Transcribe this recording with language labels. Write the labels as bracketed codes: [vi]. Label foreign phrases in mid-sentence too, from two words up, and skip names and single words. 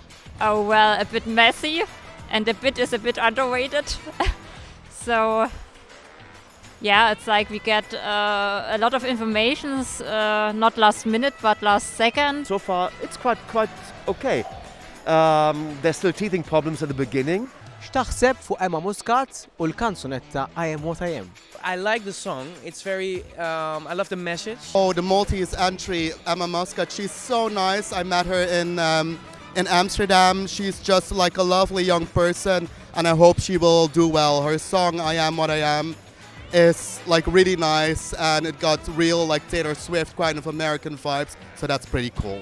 [en] Oh well, a bit messy and a bit underrated. So yeah, it's like we get a lot of information, not last minute but last second. So far it's quite okay. There's still teething problems at the beginning. [mt] X'taħseb fuq Emma Muscat u l-kanzunetta I Am What I Am? [en] I like the song. It's very, I love the message. Oh, the Maltese entry, Emma Muscat, she's so nice. I met her in Amsterdam. She's just like a lovely young person and I hope she will do well. Her song I Am What I Am is like really nice and it got real like Taylor Swift kind of American vibes, so that's pretty cool.